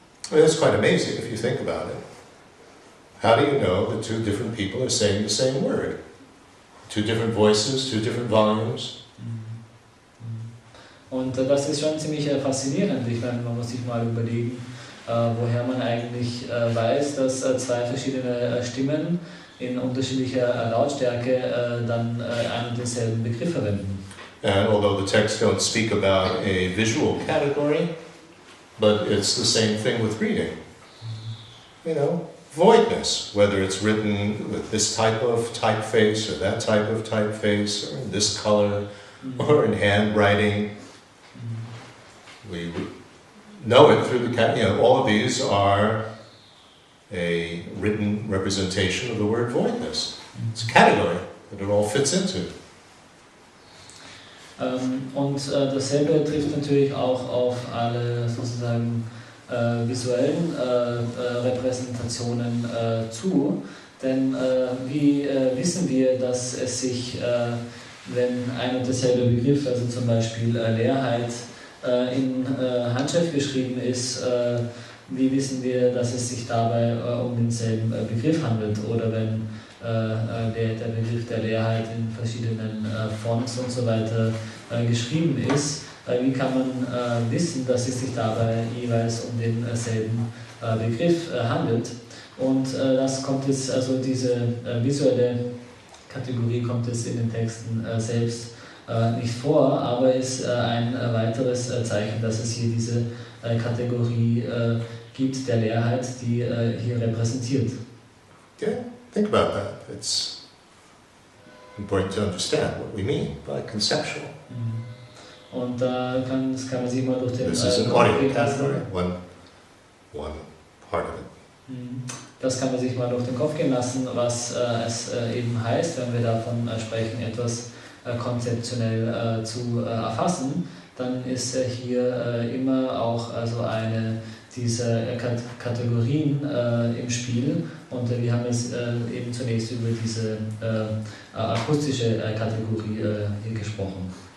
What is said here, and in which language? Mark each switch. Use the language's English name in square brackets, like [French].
[English] Well, that's quite amazing if you think about it. How do you know that two different people are saying the same word? Two different voices, two different volumes. [German] Und das ist schon ziemlich faszinierend. Ich meine, man muss sich mal überlegen, woher man eigentlich weiß, dass zwei verschiedene Stimmen in unterschiedlicher Lautstärke dann einen und denselben Begriff verwenden. [English] And although the texts don't speak about a visual category, but it's the same thing with reading. You know, voidness, whether it's written with this type of typeface or that type of typeface or in this color or in handwriting. We know it through the, all of these are a written representation of the word voidness. It's a category that it all fits into. [German] Und dasselbe trifft natürlich auch auf alle sozusagen visuellen Repräsentationen zu, denn wie wissen wir, dass es sich, wenn ein und derselbe Begriff, also zum Beispiel Leerheit, in Handschrift geschrieben ist, wie wissen wir, dass es sich dabei um denselben Begriff handelt, oder wenn der Begriff der Leerheit in verschiedenen Fonts und so weiter geschrieben ist, wie kann man wissen, dass es sich dabei jeweils um denselben Begriff handelt. Und das kommt jetzt, also diese visuelle Kategorie kommt jetzt in den Texten selbst nicht vor, aber ist ein weiteres Zeichen, dass es hier diese Kategorie gibt der Leerheit, die hier repräsentiert. [English] Yeah, think about that. It's important to understand what we mean by conceptual. [German] Und das kann man sich mal durch den [English] This is an audio category, one part of it. [German] Das kann man sich mal durch den Kopf gehen lassen, was es eben heißt, wenn wir davon sprechen, etwas konzeptionell zu erfassen, dann ist hier immer auch also eine dieser Kategorien im Spiel, und wir haben jetzt eben zunächst über diese akustische Kategorie hier gesprochen.